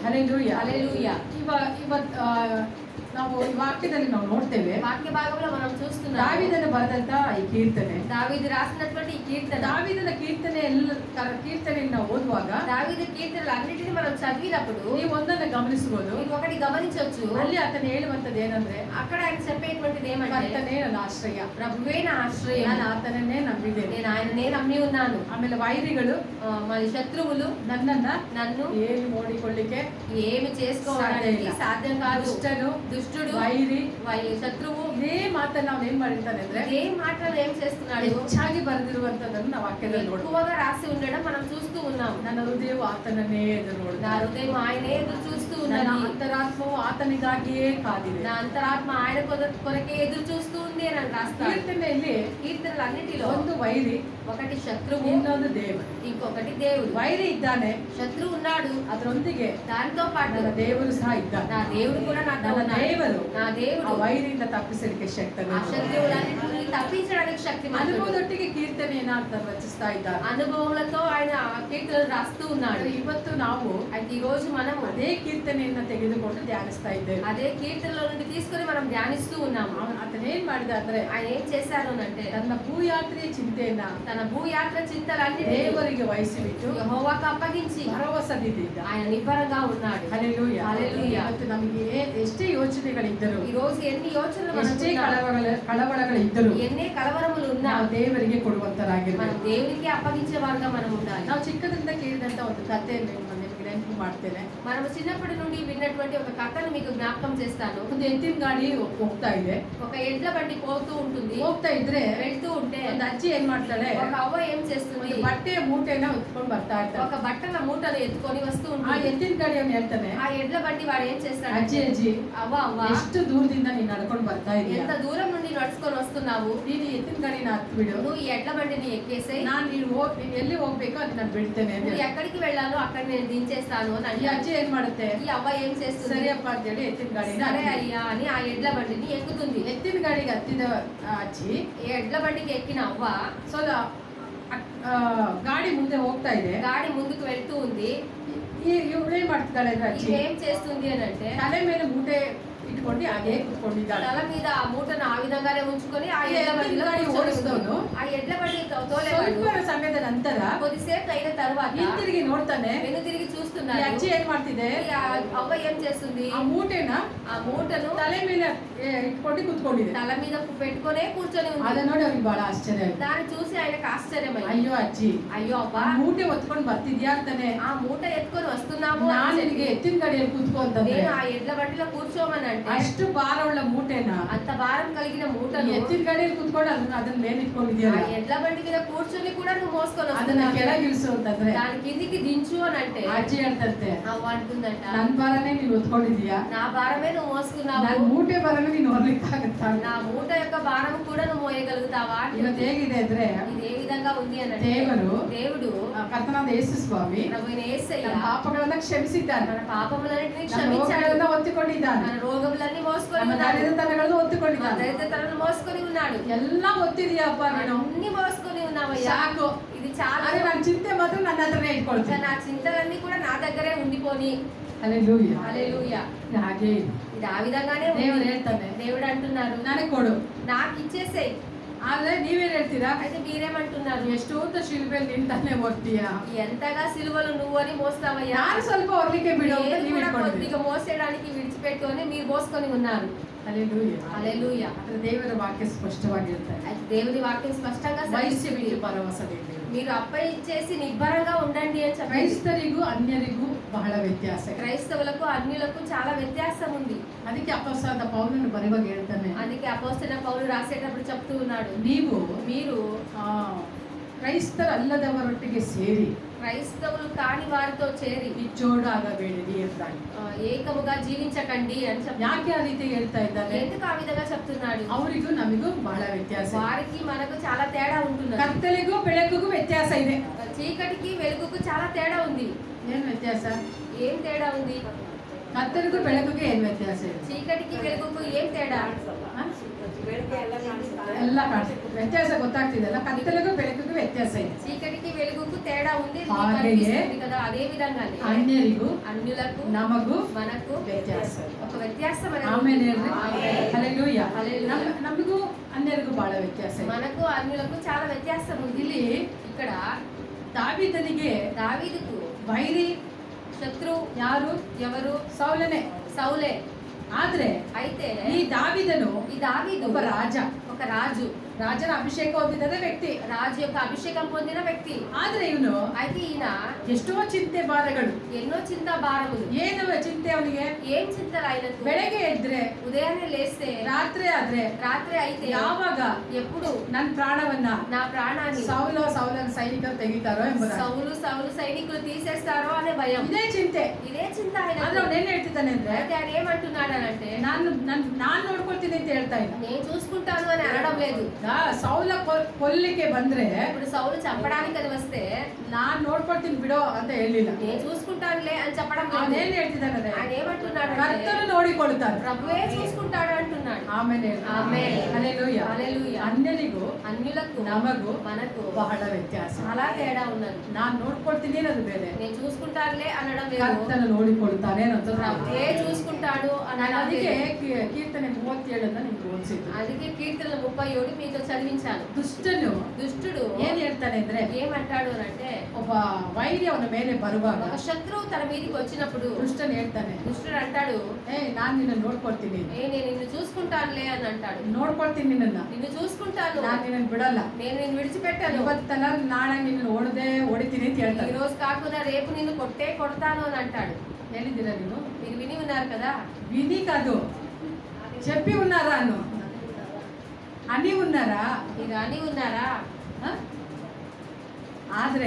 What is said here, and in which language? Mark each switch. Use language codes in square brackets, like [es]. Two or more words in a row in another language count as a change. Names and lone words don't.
[kn] ಹಲ್ಲೆಲೂಯಾ. [te] హల్లెలూయా. [kn] ಇವತ್ ನಾವು ಈ ವಾಕ್ಯದಲ್ಲಿ ನಾವು ನೋಡ್ತೇವೆ, [te] వాక్య భాగంలో మనం చూస్తున్నాం [kn] ದಾವೀದನ ಬರೆದಂತ ಈ ಕೀರ್ತನೆ, [te] దావీదు రాసినటువంటి ఈ కీర్తన, [kn] ದಾವೀದನ ಕೀರ್ತನೆ ಕೀರ್ತನೆಯನ್ನು ನಾವು ಓದುವಾಗ [te] దావీదు కీర్తనలు అన్నిటిని మనం చదివినప్పుడు [kn] ನೀವು ಒಂದನ್ನು ಗಮನಿಸಬಹುದು. [te] మీరు ఒకటి గమనించవచ్చు. [kn] ಅಲ್ಲಿ ಆತನ ಹೇಳುವಂತದ್ದು ಏನಂದ್ರೆ, [te] అక్కడ ఆయన చెప్పేటువంటిది ఏమంటే, [kn] ಕರ್ತನೇ ನನ್ನ ಆಶ್ರಯ, [te] ప్రభువే నా ఆశ్రయం, [kn] ನಾನು ಆತನನ್ನೇ ನಂಬಿದ್ದೇನೆ. [te] నేను ఆయననే నమ్మి ఉన్నాను. [kn] ಆಮೇಲೆ ವೈರಿಗಳು [te] మన శత్రువులు [kn] ನನ್ನನ್ನ [te] నన్ను [kn] ಏನು ನೋಡಿಕೊಳ್ಳಿಕ್ಕೆ [te] ఏమి చేసుకోవడానికి సాధ్యం కాదు. [kn] ದುಷ್ಟನು, [te] దుష్టుడు, [kn] ವೈರಿ, [te] శత్రువు [kn] ಇದೇ ಮಾತನ್ನ ನಾವು ಏನ್ ಮಾಡಿರ್ತಾನೆ ಅಂದ್ರೆ [te] ఇదే మాటలు ఏం చేస్తున్నాడు? [kn] ಹೆಚ್ಚಾಗಿ ಬರೆದಿರುವಂತದನ್ನು ನಾವು ವಾಕ್ಯದಲ್ಲಿ ನೋಡ್ಬೋದು. [te] ఎక్కువగా రాసి ఉండడం మనం చూస్తూ ఉన్నాం. [kn] ನನ್ನ ಹೃದಯವು ಆತನನ್ನೇ ಎದುರು [te] నా [kn] ನೋಡುತ್ತೆ, [te] హృదయం ఆయనే ఎదురు చూస్తూ [kn] ನನ್ನ [te] ఉన్నది, [kn] ಅಂತರಾತ್ಮವು ಆತನಿಗಾಗಿಯೇ ಕಾದಿದೆ. [te] నా అంతరాత్మ ఆయన కొరకే ఎదురు చూస్తూ ఉంది అని రాస్తాడు. [kn] ಕೀರ್ತನೆಯಲ್ಲಿ [te] కీర్తనలన్నిటిలో [kn] ಒಂದು ವೈರಿ, [te] ఒకటి శత్రువు, [kn] ಇನ್ನೊಂದು ದೇವರು. [te] ఇంకొకటి దేవుడు. [kn] ವೈರಿ ಇದ್ದಾನೆ, [te] శత్రువు ఉన్నాడు, [kn] ಅದರೊಂದಿಗೆ [te] దాంతో పాటు [kn] ನನ್ನ ದೇವರು ಸಹ ಇದ್ದಾನೆ. [te] నా దేవుడు కూడా నాతో [kn] ನನ್ನ [te] ఉన్నాడు. [kn] ದೇವರು [te] నా [kn] ಆ [te] దేవుడు [kn] ವೈರಿಯಿಂದ ತಪ್ಪಿಸಲಿಕ್ಕೆ ಶಕ್ತನು. [te] ఆ శత్రువులన్నిటిని తప్పించడానికి శక్తిమంతుడు. [kn] ಅನುಭವದೊಟ್ಟಿಗೆ ಕೀರ್ತನೆಯನ್ನ ಅಂತ ರಚಿಸ್ತಾ ಇದ್ದಾರೆ. [te] అనుభవములతో ఆయన కీర్తనలు రాస్తూ ఉన్నాడు. [kn] ಆದ್ರೆ ಇವತ್ತು ನಾವು [te] అయితే ఈ రోజు మనము [kn] ಅದೇ ಕೀರ್ತನೆಯನ್ನ ತೆಗೆದುಕೊಂಡು ಧ್ಯಾನಿಸ್ತಾ ಇದ್ದೇವೆ. [te] అదే కీర్తనలో నుండి తీసుకొని మనం ధ్యానిస్తూ ఉన్నాము. [kn] ಆತನ ಏನ್ ಮಾಡಿದ ಅಂದ್ರೆ, [te] ఆయన ఏం చేశారు అంటే [kn] ತನ್ನ ಭೂಯಾತ್ರೆಯ ಚಿಂತೆಯನ್ನ [te] తన భూయాత్ర చింతలన్నీ [kn] ದೇವರಿಗೆ ವಹಿಸಿಬಿಟ್ಟು [te] యెహోవాకు అప్పగించి [kn] ಭರವಸದಿದ್ದ. [te] ఆయన నిబ్బరంగా ఉన్నాడు. [kn] ಹಲ್ಲೆಲೂಯಾ. [te] హల్లెలూయా. [kn] ಇವತ್ತು ನಮಗೆ ಎಷ್ಟೇ ಯೋಚನೆಗಳಿದ್ದರು, [te] ఈ రోజు ఎన్ని యోచనలు [kn] ಎಷ್ಟೇ [te] మనకున్నా, [kn] ಕಳವಳಗಳಿದ್ದರು [te] ఎన్ని కలవరములు ఉన్నా [kn] ನಾವು ದೇವರಿಗೆ [te] మనం [kn] ಕೊಡುವಂತರಾಗಿರ್ಬೇಕು. [te] దేవునికి అప్పగించే వారుగా మనం ఉండాలి. [kn] ನಾವು ಚಿಕ್ಕದಿಂದ ಕೇಳಿದಂತ ಒಂದು ಕಥೆಯನ್ನು ನಿಮಗೆ ನೆನಪು ಮಾಡ್ತೇನೆ. [te] మనం చిన్నప్పటి నుండి విన్నటువంటి ఒక కథను మీకు జ్ఞాపకం చేస్తాను. [kn] ಒಂದು ಎತ್ತಿನ ಗಾಡಿ ಹೋಗ್ತಾ ಇದೆ. [te] ఒక ఎడ్ల బండి పోతూ ఉంటుంది. [kn] ಹೋಗ್ತಾ ಇದ್ರೆ [te] వెళ్తూ ఉంటే [kn] ಒಂದು ಅಜ್ಜಿ ಏನ್ ಮಾಡ್ತಾಳೆ, [te] ఒక అవ్వ ఏం చేస్తుంది? [kn] ಒಂದು ಬಟ್ಟೆಯ ಮೂಟೆನ ಹೊತ್ಕೊಂಡು ಬರ್ತಾ ಇರ್ತಾಳೆ. [te] ఒక బట్టల మూటను ఎత్తుకొని వస్తూ [kn] ಆ [te] ఉంటుంది. [kn] ಎತ್ತಿನ ಗಾಡಿಯವನು ಹೇಳ್ತಾನೆ, [te] ఆ ఎడ్ల బండి వాడు ఏం చేస్తాడు? [kn] ಅಜ್ಜಿ ಅಜ್ಜಿ [te] అవ్వ అవ్వ, [kn] ಎಷ್ಟು ದೂರದಿಂದ ನೀನ್ ನಡ್ಕೊಂಡು ಬರ್ತಾ ಇದೀಯ, [te] ఎంత దూరం నుండి నడుచుకొని వస్తున్నావు? [kn] ನೀನು ಈ ಎತ್ತಿನ ಗಾಡಿನ ಹತ್ತು ಬಿಡು, [te] నువ్వు ఈ ఎడ్ల బండిని ఎక్కేసేయ్, [kn] ನೀನು ಎಲ್ಲಿ ಹೋಗ್ಬೇಕೋ అది ನಾನು ಬಿಡ್ತೇನೆ ಅಂತ [te] నువ్వు [kn] ಹೇಳಿ. [te] ఎక్కడికి వెళ్ళాలో అక్కడ నేను దించేస్తాను అని [kn] ಈ [te] అంటాడు. [kn] ಅಜ್ಜಿ ಏನ್ ಮಾಡುತ್ತೆ, [te] ఈ అవ్వ ఏం చేస్తుంది? [kn] ಸರಿಯಪ್ಪ ಅಂತ ಹೇಳಿ ಎತ್ತಿನ ಗಾಡಿನ [te] సరే [kn] ಹತ್ತಿದ. [te] అయ్యా అని ఆ ఎడ్ల బండిని ఎక్కుతుంది. [kn] ಎತ್ತಿನ ಗಾಡಿಗೆ ಹತ್ತಿದ ಅಜ್ಜಿ [te] ఈ ఎడ్ల బండికి ఎక్కిన అవ్వ [kn] ಸೊ ಗಾಡಿ ಮುಂದೆ ಹೋಗ್ತಾ ಇದೆ. [te] గాడి ముందుకు వెళ్తూ ఉంది. [kn] ಇವಳೇನ್ ಮಾಡ್ತಿದ್ದಾಳೆ ಅಂದ್ರೆ ಅಜ್ಜಿ [te] ఇవేం చేస్తుంది అని అంటే [kn] ತಲೆ ಮೇಲೆ ಮೂಟೆ ಇಟ್ಕೊಂಡು ಹಾಗೆ ಕುತ್ಕೊಂಡಿದ್ದಾಳೆ. [te] తల మీద ఆ మూటను ఆ విధంగానే ఉంచుకొని ఆ ఎడ్ల బండిలో [kn] ಗಾಡಿ [te] కూర్చొని [kn] ಓಡಿಸಿದವನು [te] ఉన్నాడు. ఆ ఎడ్ల బండి తోలేవాడు [kn] ಸ್ವಲ್ಪ ಸಮಯದ ನಂತರ [te] కొద్దిసేపు అయిన తర్వాత [kn] ಹಿಂತಿರುಗಿ ನೋಡ್ತಾನೆ, [te] వెనుతిరిగి [kn] ಈ [te] చూస్తున్నాడు. [kn] ಅಜ್ಜಿ ಏನ್ ಮಾಡ್ತಿದೆ, [te] ఈ అవ్వ ఏం చేస్తుంది, [kn] ಆ ಮೂಟೆನ [te] ఆ మూటను [kn] ತಲೆ ಮೇಲೆ ಇಟ್ಕೊಂಡು ಕುತ್ಕೊಂಡಿದೆ. [te] తల మీద పెట్టుకొనే కూర్చొని ఉంది. [kn] ಅದನ್ನ ನೋಡಿ ಅವ್ರಿಗೆ ಬಹಳ ಆಶ್ಚರ್ಯ ಆಯ್ತು. [te] దాన్ని చూసి ఆయనకు ఆశ్చర్యమైంది. [kn] ಅಯ್ಯೋ ಅಜ್ಜಿ, [te] అయ్యో అవ్వా, [kn] ಆ ಮೂಟೆ ಹೊತ್ಕೊಂಡು ಬರ್ತಿದ್ಯಾ ಅಂತಾನೆ, [te] ఆ మూట ఎత్తుకొని వస్తున్నాము అని [kn] ನಾನು [te] చెప్పి [kn] ನಿನಗೆ ಎತ್ತಿನ ಗಾಡಿಯಲ್ಲಿ ಕೂತ್ಕೋ ಅಂತಂದ್ರೆ, [te] నేను ఆ ఎడ్ల బండిలో కూర్చోమని అంటే [kn] ಅಷ್ಟು ಭಾರವುಳ್ಳ ಮೂಟೆನ [te] అంత భారం కలిగిన [kn] ಈ [te] మూటను [kn] ಎತ್ತಿನ ಗಾಡಿಯಲ್ಲಿ ಕೂತ್ಕೊಂಡು ಅದನ್ನ ಮೇಲೆ [te] ఆ [kn] ಇಟ್ಕೊಂಡಿದ್ಯಲ್ಲ, [te] ఎడ్ల బండి మీద కూర్చొని కూడా నువ్వు మోసుకొని [kn] ಅದನ್ನ [te] వస్తున్నావు. [kn] ಕೆಳಗಿಳಿಸು ಅಂತಂದ್ರೆ [te] దాని కిందికి దించు అని అంటే [kn] ಆ ಅಜ್ಜಿ ಹೇಳ್ತಂತೆ, [te] అవ్వ అంటుందంట, [kn] ನನ್ ಭಾರನೇ ನೀನು ಹೊತ್ಕೊಂಡಿದ್ಯಾ, [te] నా భారమే నువ్వు మోసుకున్నావు, [kn] ನನ್ ಮೂಟೆ ಭಾರನೇ ನೀನು ಹೊರ್ಲಿಕ್ಕಾಗತ್ತಾ? [te] నా మూట యొక్క భారం కూడా నువ్వు మోయగలుగుతావా అంటే [kn] ಇವತ್ತು ಹೇಗಿದೆ ಅಂದ್ರೆ, [te] ఇది ఏ విధంగా ఉంది అని అంటే దేవుడు [kn] ಕರ್ತನಾದ ಯೇಸು ಸ್ವಾಮಿ [te] ప్రభువైన యేసయ్య [kn] ನಮ್ಮ ಪಾಪಗಳನ್ನ ಕ್ಷಮಿಸಿದ್ದಾನೆ, [te] మన పాపములన్నిటిని [kn] ನಮ್ಮ [te] క్షమించాడు, [kn] ರೋಗಗಳನ್ನ ಒತ್ತಿಕೊಂಡಿದ್ದಾನೆ, [te] మన రోగములన్నీ మోసుకొని [kn] ನಮ್ಮ [te] ఉన్నాడు, [kn] ದರಿದ್ರತನಗಳನ್ನು [te] మన [kn] ಒತ್ತಿಕೊಂಡಿದ್ದಾನೆ. [te] దరిద్రతలను మోసుకొని ఉన్నాడు. [kn] ಎಲ್ಲ ಒತ್ತಿದೀಯಪ್ಪ ನೀನು, [te] అన్ని మోసుకొని ఉన్నావయ్యా, [kn] ಸಾಕು. [te] ఇది చాలా. [kn] ಆದ್ರೆ ನನ್ನ ಚಿಂತೆ ಮಾತ್ರ ನನ್ನ ಹತ್ರನೇ [te] ఇంకా [kn] ಇಟ್ಕೊಳ್ತೀನಿ. [te] నా చింతలన్నీ కూడా నా దగ్గరే ఉండిపోని. [kn] ಹಲ್ಲೆಲೂಯಾ. [te] హల్లెలూయా. [kn] ಹಾಗೆ ಇದೆ. [te] ఇది ఆ విధంగానే ఉంది. [kn] ದೇವರು ಹೇಳ್ತಾನೆ, [te] దేవుడు అంటున్నారు, [kn] ನನಗೆ ಕೊಡು. [te] నాకు ఇచ్చేసేయ్. [kn] ಆದ್ರೆ ನೀವೇನ್ ಹೇಳ್ತೀರಾ, [te] అయితే మీరేమంటున్నారు, [kn] ಎಷ್ಟು ಅಂತ ಶಿಲ್ಬೆಯಲ್ಲಿ ನಿಂತಾನೆ ಹೋಗ್ತೀಯಾ, [te] ఎంతగా సిలువలు నువ్వు అని మోస్తావయ్యా, [kn] ನಾನು ಸ್ವಲ್ಪ ಹೊರಲಿಕ್ಕೆ ಬಿಡು ಅಂತ [te] నేను [kn] ನೀವು [te] కూడా [kn] ಇಟ್ಕೊಂಡಿದ್ದೀರಿ. [te] కొద్దిగా మోసేయడానికి విడిచిపెట్టు అని మీరు మోసుకొని ఉన్నారు. [kn] ಹಲ್ಲೆಲೂಯಾ. [te] హల్లెలూయా. [kn] ಆದ್ರೆ ದೇವರ ವಾಕ್ಯ ಸ್ಪಷ್ಟವಾಗಿರ್ತಾರೆ, [te] అయితే దేవుని వాక్యం స్పష్టంగా [kn] ವಹಿಸಿ [te] సెలవిస్తుంది, [kn] ಬಿಟ್ಟು ಭರವಸೆ. [te] మీరు అప్పై ఇచ్చేసి నిబ్బరంగా ఉండండి అని చెప్పి. [kn] ಕ್ರೈಸ್ತರಿಗೂ ಅನ್ಯರಿಗೂ ಬಹಳ ವ್ಯತ್ಯಾಸ ಇದೆ. [te] క్రైస్తవులకు అన్యులకు చాలా వ్యత్యాసం ఉంది. [kn] ಅದಕ್ಕೆ ಅಪೊಸ್ತಲನಾದ ಪೌಲನು ಬರೆಯುವಾಗ ಹೇಳ್ತಾನೆ, [te] అందుకే అపోస్తలుడైన పౌలు రాసేటప్పుడు చెప్తూ ఉన్నాడు, [kn] ನೀವು ಕ್ರೈಸ್ತರಲ್ಲದವರೊಟ್ಟಿಗೆ ಸೇರಿ [te] క్రైస్తవులు కాని వారితో చేరి [kn] ಕಿಚ್ಚೋಡಾಗಬೇಡಿರಿ ಎಂದಾಗಿ. [te] ఏకముగా జీవించకండి అని చెప్పి. [kn] ಯಾಕೆ ಆ ರೀತಿ ಹೇಳ್ತಾ ಇದ್ದಾನೆ, [te] ఎందుకు ఆ విధంగా చెప్తున్నాడు, [kn] ಅವರಿಗೂ ನಮಗೂ ಬಹಳ ವ್ಯತ್ಯಾಸ ಇದೆ. [te] వారికి మనకు చాలా తేడా ఉంటుంది. [kn] ಕತ್ತಲಿಗೂ ಬೆಳಕಿಗೂ ವ್ಯತ್ಯಾಸ ಇದೆ. [te] చీకటికి వెలుగుకు చాలా తేడా ఉంది. [kn] ಏನ್ ವ್ಯತ್ಯಾಸ? [te] ఏం తేడా ఉంది? [kn] ಕತ್ತಲಿಗೂ ಬೆಳಕಿಗೂ ಏನ್ ವ್ಯತ್ಯಾಸ ಇದೆ? [te] చీకటికి వెలుగుకు ఏం తేడా? [kn] ಎಲ್ಲ ಕಾಣಿಸ್ತದೆ. ವ್ಯತ್ಯಾಸ ಗೊತ್ತಾಗ್ತಿದೆಲ್ಲ, ಕತ್ತಲಿಗೂ ಬೆಳಕಿಗೂ ವ್ಯತ್ಯಾಸ ಇದೆ. [te] చీకటికి వెలుగుకు తేడా ఉంది, ఇది [kn] ಹಾಗೆಯೇ [te] కనిపిస్తుంది కదా. అదే విధంగానే [kn] ಅನ್ಯರಿಗೂ [te] అన్యులకు [kn] ನಮಗೂ [te] మనకు [kn] ವ್ಯತ್ಯಾಸ. [te] ఒక వ్యత్యాసం అనేది [kn] ಆಮೇಲೆ [te] ఉంది. [kn] ಹಲ್ಲೆಲೂಯಾ. [te] హల్లెలూయా. [kn] ನಮಗೂ ಅನ್ಯರಿಗೂ ಬಹಳ ವ್ಯತ್ಯಾಸ ಇದೆ. [te] మనకు అన్యులకు చాలా వ్యత్యాసం ఉంది. [kn] ಇಲ್ಲಿ [te] ఇక్కడ [kn] ದಾವೀದನಿಗೆ [te] దావీదుకు [kn] ವೈರಿ [te] శత్రువు [kn] ಯಾರು? [te] ఎవరు? [kn] ಸೌಲನೇ. [te] సౌలే. [kn] ಆದ್ರೆ [te] అయితే [kn] ಈ ದಾವೀದನು [te] ఈ దావీదు [kn] ಒಬ್ಬ ರಾಜ, [te] ఒక రాజు, [kn] ರಾಜನ ಅಭಿಷೇಕ ಹೊಂದಿದ ವ್ಯಕ್ತಿ. [te] రాజు యొక్క అభిషేకం పొందిన వ్యక్తి. [kn] ಆದ್ರೆ ಇವನು [te] అయితే ఈయన [kn] ಎಷ್ಟೋ ಚಿಂತೆ ಭಾರಗಳು. [te] ఎన్నో చింత భారములు. [kn] ಏನು ಚಿಂತೆ ಅವನಿಗೆ? [te] ఏం చింతలు ఆయనకు? [kn] ಬೆಳಗ್ಗೆ ಎದ್ರೆ [te] ఉదయాన్నే లేస్తే [kn] ರಾತ್ರಿ ಆದ್ರೆ [te] రాత్రి అయితే [kn] ಯಾವಾಗ [te] ఎప్పుడు [kn] ನನ್ನ ಪ್ರಾಣವನ್ನ [te] నా ప్రాణాన్ని [kn] ಸೌಲನ ಸೈನಿಕರು ತೆಗಿತಾರೋ ಎಂಬುದಾಗಿ [te] సౌలు సైనికులు తీసేస్తారో అనే భయం. [kn] ಇದೇ ಚಿಂತೆ. [te] ఇదే చింత ఆయన. [kn] ಆದ್ರೆ ಅವನು ಏನ್ ಹೇಳ್ತಿದ್ದಾನೆ ಅಂದ್ರೆ, [te] అయితే ఆయన ఏమంటున్నాడనంటే, [kn] ನಾನ್ ನೋಡ್ಕೊಳ್ತೀನಿ ಅಂತ ಹೇಳ್ತಾ ಇಲ್ಲ. [te] నేను చూసుకుంటాను అని అనడం లేదు. [kn] ಸೌಲ ಕೊಲ್ಲಿಕ್ಕೆ ಬಂದ್ರೆ [te] ఇప్పుడు సౌలు చంపడానికి అది వస్తే [kn] ನಾನ್ ನೋಡ್ಕೊಳ್ತೀನಿ ಬಿಡೋ ಅಂತ ಹೇಳಿಲ್ಲ. [te] నేను చూసుకుంటానులే అని చెప్పడం [kn] ಅವನ್ [te] లేదు. [kn] ಏನ್ ಹೇಳ್ತಿದ್ದಾನೆ, [te] ఆయన ఏమంటున్నాడు, [kn] ಕರ್ತನು ನೋಡಿಕೊಳ್ತಾನೆ, [te] ప్రభువే చూసుకుంటాడు అంటున్నాడు. [kn] ಆಮೇಲೆ ಆಮೆನ್. ಹಲ್ಲೆಲೂಯಾ. [te] హల్లెలూయా. [kn] ಅನ್ಯರಿಗೂ [te] అన్యులకు [kn] ನಮಗೂ [te] మనకు [kn] ಬಹಳ ವ್ಯತ್ಯಾಸ. [te] చాలా తేడా ఉన్నది. [kn] ನಾನ್ ನೋಡ್ಕೊಳ್ತೀನಿ ಅನ್ನೋದು ಬೇರೆ, [te] నేను చూసుకుంటానులే అనడం లేదు. [kn] ಕರ್ತನು ನೋಡಿಕೊಳ್ತಾನೆ ಅನ್ನೋದು [te] ప్రభువే చూసుకుంటాడు అనడం [kn] ಅದಕ್ಕೆ [te] లేదు. [kn] ಕೀರ್ತನೆ 37 ನಿಮ್ಗೆ ಓದಿಸಿದ್ದು. [te] అందుకే కీర్తనలు 37 మీతో చదివించాను. [kn] ದುಷ್ಟನು [te] దుష్టుడు [kn] ಏನ್ ಹೇಳ್ತಾನೆ ಅಂದ್ರೆ, [te] ఏమంటాడు అని అంటే, [kn] ಒಬ್ಬ ವೈರಿ ಅವನ ಮೇಲೆ ಬರುವಾಗ [te] ఒక శత్రువు తన మీదకి వచ్చినప్పుడు [kn] ದುಷ್ಟನ್ ಹೇಳ್ತಾನೆ, [te] దుష్టుడు అంటాడు, [kn] ನಾನ್ నిನ್ನ ನೋಡ್ಕೊಳ್ತೀನಿ, [te] నేను నిన్ను చూసుకుంటానులే అని అంటాడు. [kn] ನೋಡ್ಕೊಳ್ತೀನಿ ನಿನ್ನ, [te] నిన్ను చూసుకుంటాను, [kn] ನಾನ್ ನಿನ್ನ ಬಿಡಲ್ಲ, [te] నేను నిన్ను విడిచిపెట్టాను, [kn] ಇವತ್ತಲ್ಲ ನಾಳೆ ನಿನ್ನ ಹೊಡಿತೀನಿ ಅಂತ [te] ఈ [kn] ಹೇಳ್ತಾನೆ. [te] రోజు కాకుండా రేపు నిన్ను కొడతాను అని అంటాడు. [kn] ಹೇಳಿದ್ದೀರಾ ನೀವು? [te] మీరు విని ఉన్నారు కదా. విని కాదు, చెప్పి ఉన్నారా అను, అని ఉన్నారా? మీరు అని ఉన్నారా? [kn] ಹ? ಆದ್ರೆ